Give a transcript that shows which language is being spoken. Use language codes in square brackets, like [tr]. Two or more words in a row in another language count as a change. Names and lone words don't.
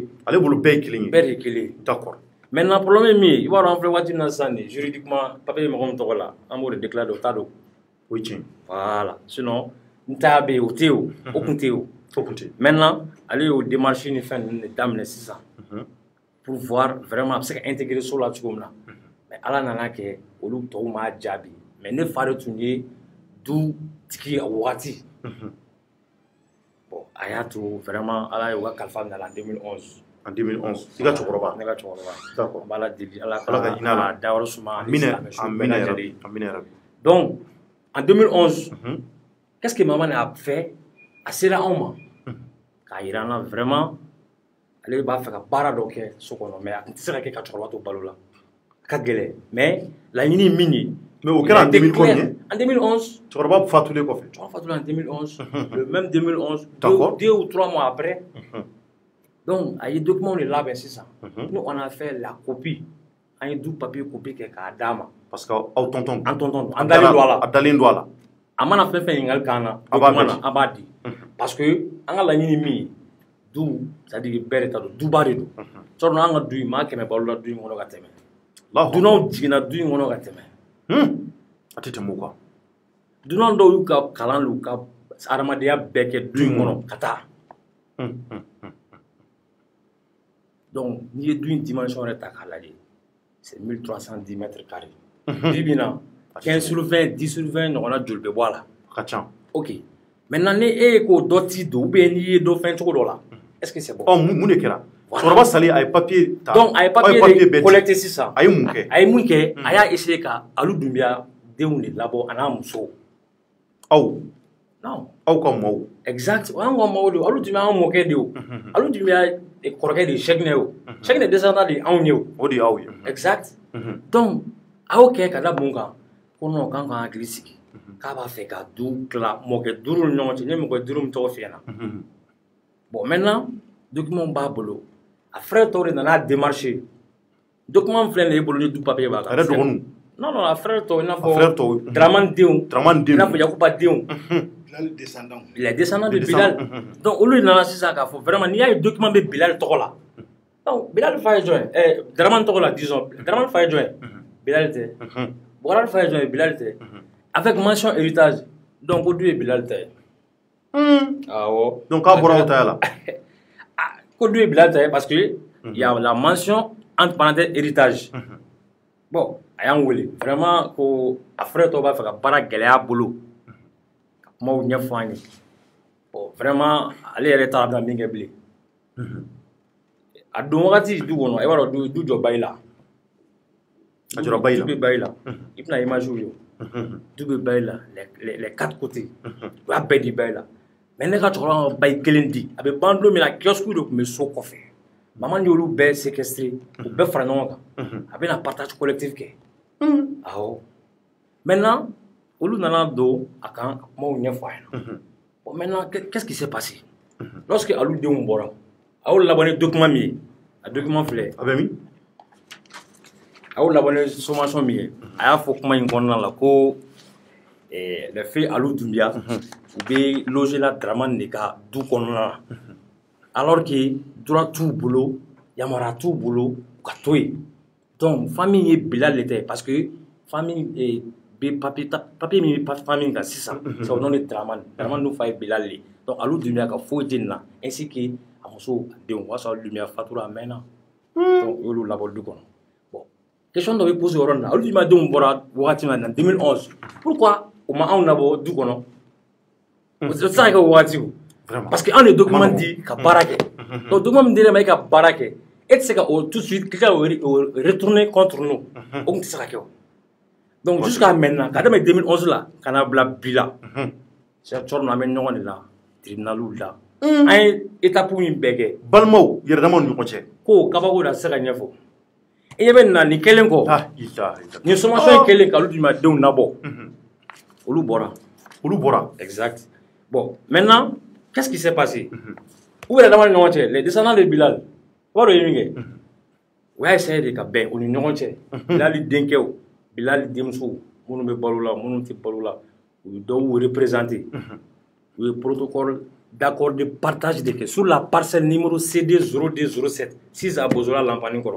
[bm] ale bolo bɛɛ kelen bɛɛ de kele d'accord [fr] maintenant problème est [bm] mi i b'a dɔn an filɛ waati min na sisan nin juridiquement papier mɔgɔ min tɔgɔ la an b'o de déclarer o t'a dɔn o ye tiɲɛ voilà sinon n ta bɛ yen o tɛ yen o kun tɛ yen o kun tɛ maintenant ale y'o démarche ni fɛn ninnu de daminɛ sisan [fr] pour voir vraiment [bm] a bɛ se ka intégrer so la cogo min na mais ala nana kɛ olu tɔw m'a jaabi mais ne fa de tun ye du tigi a wagati bon a y'a to vraiment ala y'o ka kalifa minɛ a la en 2011 en 2011 i ka cɛkɔrɔba ne ka cɛkɔrɔba d'accord n b'ala deli ala ka hinɛ a la a dayɔrɔ suma amina yarabi [fr] donc en 2011 qu'est-ce que maman a fait [bm] a sera anw ma k'a yira an na vraiment ale b'a fɛ ka baara dɔ kɛ so kɔnɔ mais a tun tɛ se ka kɛ ka cɛkɔrɔba to balo la a ka gɛlɛn mais laɲini ye min ye mais o kɛra en 2011 en 2011 cɛkɔrɔba fatulen kɔfɛ cɛkɔrɔba fatula en 2011 [fr] le même [bm] 2011 d'accord [fr] 2 ou 3 mois après [bm] donc a ye document de labɛn sisan [fr] nous on a fait la copie [bm] an ye du papier copie kɛ k'a d'a ma [fr] parce que aw tonton [bm] an tonton an dalen don a la a dalen don a la a mana fɛn fɛn ɲininkali k'an na document na an b'a di [fr] parce que [bm] an ka laɲini min ye du [fr] c'est à dire [bm] bɛɛ de ta don duba de don sɔrɔ an ka du in maa 100 balola du in kɔnɔ ka tɛmɛ dunanw jiginna du in kɔnɔ ka tɛmɛ a tɛ tɛmɛ o kan dunan dɔw y'u ka kalan n'u ka adamadenya bɛɛ kɛ du in kɔnɔ ka taa donc n'i ye du in dimension yɛrɛ ta k'a lajɛ [fr] c'est 1310 mètres carrés [bm] bi bi na 15 sur 20 10 sur 20 ɲɔgɔnna joli bɛ bɔ a la ka ca ok maintenant ni e ye k'o dɔ ti don [fr] ou bien [bm] n'i ye dɔ fɛn cogo dɔ la [fr] est-ce que c'est bon [bm] mun de kɛra cɛkɔrɔba salen a ye papier ta donc a ye papier de collecté sisan a ye mun kɛ a ye mun kɛ a y'a essayer ka alu dunbiya denw de labɔ a n'a muso aw non aw ka maaw exact o y'an ka maaw de alu dunbiya an mɔkɛ de o alu dunbiya kɔrɔkɛ de ye sɛkinɛ o sɛkinɛ descendant de anw ye o de y'aw ye exact donc a y'o kɛ ka da mun kan ko non k'an k'an hakili sigi k'a b'a fɛ ka du tila mɔkɛ 5 ni ɲɔgɔn cɛ n ye mɔkɛ 5 min tɔgɔ f'i ɲɛna bon maintenant document b'a bolo a frère tɔw de nana démarcher document filɛ nin ye e bolo ni du papier b'a kan a yɛrɛ dɔgɔninw non non a frère tɔw i n'a fɔ Dramane denw i n'a fɔ Yakuba denw [fr] les descendants de Bilal [bm] donc olu nana sisan k'a fɔ vraiment n'i y'a ye document bɛ Bilal tɔgɔ la donc Bilal fa ye jɔn ye Dramane tɔgɔ la disons Dramane fa ye jɔn ye Bilal tɛ Bouadar fa ye jɔn ye Bilal tɛ [fr] avec mention héritage [bm] donc o du ye Bilal ta ye awɔ donc k'a bɔra aw ta la ko du ye Bilal ta ye [fr] parce que il y a la mention entre parenthèses héritage [bm] bon a y'an wele vraiment ko a frère tɔw b'a fɛ ka baara gɛlɛya bolo ka kumaw ɲɛfɔ an ye bon vraiment ale yɛrɛ t'a bɛna min kɛ bilen a don wagati du kɔnɔ i b'a dɔn du jɔ bayi la a jɔra bayi la du bɛ bayi la i bɛna image ye du bɛ bayi la [fr] les 4 côtés [bm] u y'a bɛɛ di bayi la mais ne ka cɛkɔrɔba ka bayi kelen di a bɛ ban don min na kiosque de tun bɛ so kɔfɛ maman y'olu bɛɛ séquestré u bɛɛ fara ɲɔgɔn kan a bɛna [fr] partage collectif [bm] kɛ awɔ maintenant olu nana don a kan ka kumaw ɲɛfɔ a ɲɛna [fr] bon maintenant qu'est-ce qui s'est passé lorsque [bm] alu denw bɔra a y'o labɔ ni document min ye a document filɛ a bɛ min a y'o labɔ ni sommation min ye a y'a fɔ kuma in kɔnɔna la ko [fr] les filles [bm] alu dunbiya u bɛ loger la Dramane de ka du kɔnɔna na [fr] alors que droit [bm] t'u bolo yamara t'u bolo ka to yen donc famille ye Bilal le tɛ parce que famille be papier min bɛ famille kan sisan [fr] c'est au nom de Dramane [bm] Dramane n'u fa ye Bilal le donc alu dunuya ka foyi tɛ nin na [fr] ainsi que [bm] a muso a denw o y'a sɔrɔ lumière fatura a mɛnna donc y'olu labɔ du kɔnɔ bon question dɔ bɛ posé o yɔrɔ nin na olu dunuya denw bɔra wagati min na 2011 pourquoi o ma anw labɔ du kɔnɔ o tɛ se ka kɛ o wagati o [fr] parce que [bm] anw de document di ka baara kɛ donc document min dir'e ma e ka baara kɛ e tɛ se ka o [fr] tout de suite [bm] k'i ka [fr] retourner contre nous [bm] o tun tɛ se ka kɛ o [fr] donc jusqu'à maintenant [bm] ka daminɛ 2011 la ka na bila bi la Cheikh Thierno an bɛ ɲɔgɔn de la tribunaliw la an ye étape min bɛɛ kɛ balimaw yɛrɛdamaw ni ɲɔgɔn cɛ ko kabako da tɛ se ka ɲɛfɔ i ɲɛ bɛ nin na nin kelen kɔ nin sommation kelen ka olu dugumadenw nabɔ olu bɔra exact [fr] bon maintenant qu'est-ce qui s'est passé [bm] u yɛrɛdama ni ɲɔgɔn cɛ [fr] les descendants de Bilal [bm] u b'a dɔn ye min kɛ u y'a essayé de ka bɛn u ni ɲɔgɔn cɛ Bilal denkɛw Bilal denmusow minnu bɛ balo la minnu tɛ balo la u ye dɔw représenté u ye [fr] protocole d'accord de partage [bm] de kɛ [fr] sur la parcelle numéro [bm] CD 0207 6 à Bozola Lampani kɔrɔ